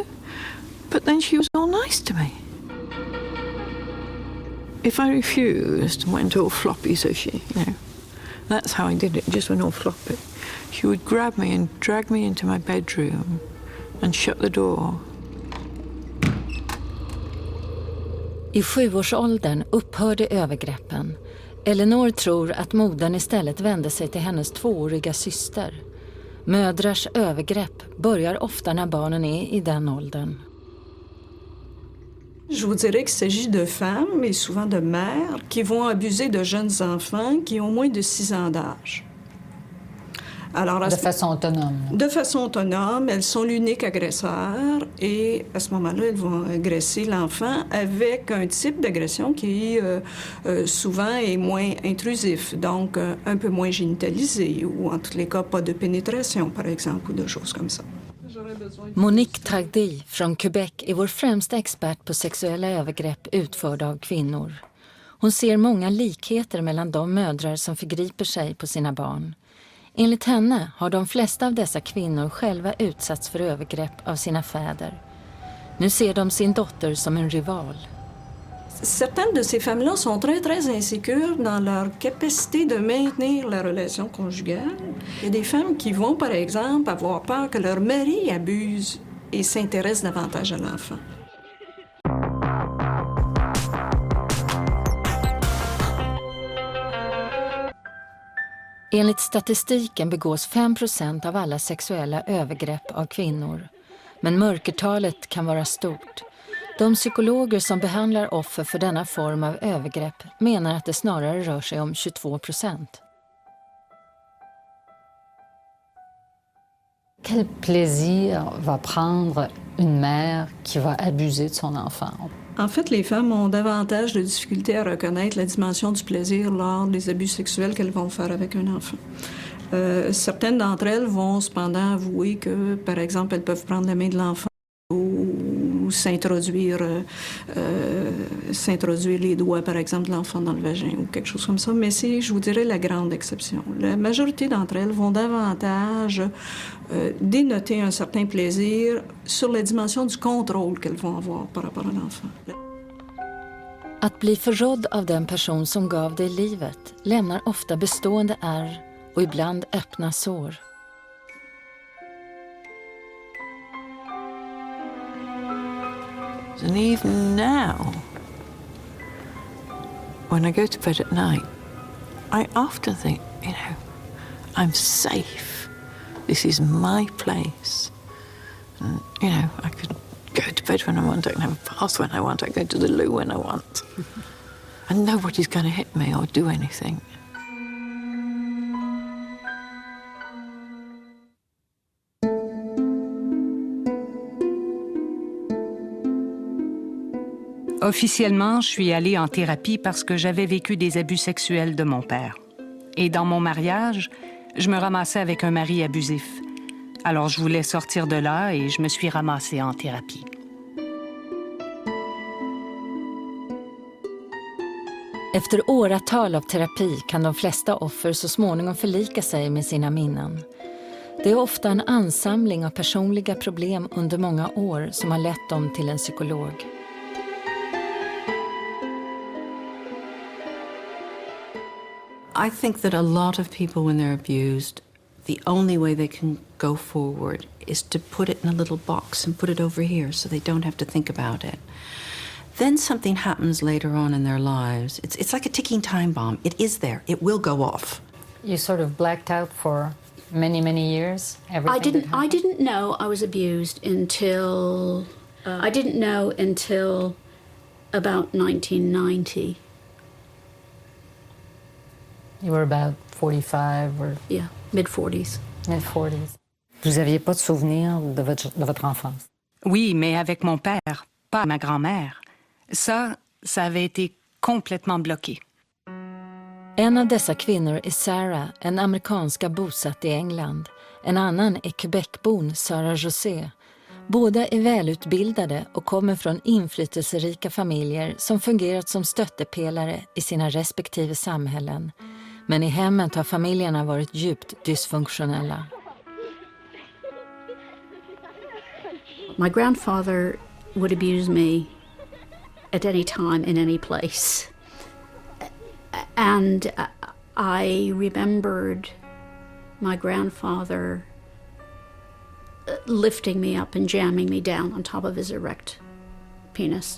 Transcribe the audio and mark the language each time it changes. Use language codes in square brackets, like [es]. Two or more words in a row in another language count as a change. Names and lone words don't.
[en] But then she was all nice to me. If I refused and went all floppy, so she, you know, that's how I did it, just went all floppy. She would grab me and drag me into my bedroom and shut the door. [sv] I 7-årsåldern upphörde övergreppen. Eleanor tror att modern istället vände sig till hennes 2-åriga syster. Mödrars övergrepp börjar ofta när barnen är i den åldern. [fr] Je vous dirais qu'il s'agit de femmes, et souvent de mères, qui vont abuser de jeunes enfants qui ont moins de 6 ans d'âge. Alors, De façon autonome. De façon autonome, elles sont l'unique agresseur et à ce moment-là, elles vont agresser l'enfant avec un type d'agression qui souvent est moins intrusif, donc un peu moins génitalisé ou en tous les cas pas de pénétration par exemple ou de choses comme ça. [sv] Monique Tardy från Quebec är vår främsta expert på sexuella övergrepp utförda av kvinnor. Hon ser många likheter mellan de mödrar som förgriper sig på sina barn. Enligt henne har de flesta av dessa kvinnor själva utsatts för övergrepp av sina fäder. Nu ser de sin dotter som en rival. [fr] Certaines de ces femmes-là sont très, très insécures dans leur capacité de maintenir la relation conjugale. Il y a des femmes qui vont, par exemple, avoir peur que leur mari abuse et s'intéresse davantage à l'enfant. [sv] Enligt statistiken begås 5% av alla sexuella övergrepp av kvinnor. Men mörkertalet kan vara stort. De psykologer som behandlar offer för denna form av övergrepp menar att det snarare rör sig om 22%. [fr] Quel plaisir va prendre une mère qui va abuser de son enfant? En fait, les femmes ont davantage de difficultés à reconnaître la dimension du plaisir lors des abus sexuels qu'elles vont faire avec un enfant. Certaines d'entre elles vont cependant avouer que, par exemple, elles peuvent prendre la main de l'enfant ou s'introduire les doigts, par exemple, de l'enfant dans le vagin ou quelque chose comme ça. Mais c'est, je vous dirais, la grande exception. La majorité d'entre elles vont davantage dénoter un certain plaisir sur la dimension du contrôle qu'elles vont avoir par rapport à l'enfant. [sv] Att bli förrådd av den person som gav dig livet lämnar ofta bestående ärr och ibland öppna sår. [en] And even now, when I go to bed at night, I often think, I'm safe. This is my place. And, I could go to bed when I want, I can have a bath when I want, I can go to the loo when I want. And nobody's going to hit me or do anything. [fr] Officiellement, je suis allée en thérapie parce que j'avais vécu des abus sexuels de mon père. Et dans mon mariage, je me ramassais avec un mari abusif. Alors je voulais sortir de là et je me suis ramassée en thérapie. [sv] Efter åratal av terapi kan de flesta offer så småningom förlika sig med sina minnen. Det är ofta en ansamling av personliga problem under många år som har lett dem till en psykolog. [en] I think that a lot of people, when they're abused, the only way they can go forward is to put it in a little box and put it over here so they don't have to think about it. Then something happens later on in their lives. It's like a ticking time bomb. It is there. It will go off. You sort of blacked out for many, many years? I didn't know I was abused until... I didn't know until about 1990. You were about 45 or... Yeah, mid-40s. Mid-40s. [fr] Vous n'aviez pas de souvenir de votre enfance? Oui, mais avec mon père, pas ma grand-mère. Ça avait été complètement bloqué. [sv] En av dessa kvinnor är Sarah, en amerikanska bosatt i England. En annan är Quebecbon Sarah José. Båda är välutbildade och kommer från inflytelserika familjer som fungerat som stöttepelare i sina respektive samhällen. Men i hemmet har familjerna varit djupt dysfunktionella. [en] My grandfather would abuse me at any time in any place. And I remembered my grandfather lifting me up and jamming me down on top of his erect penis.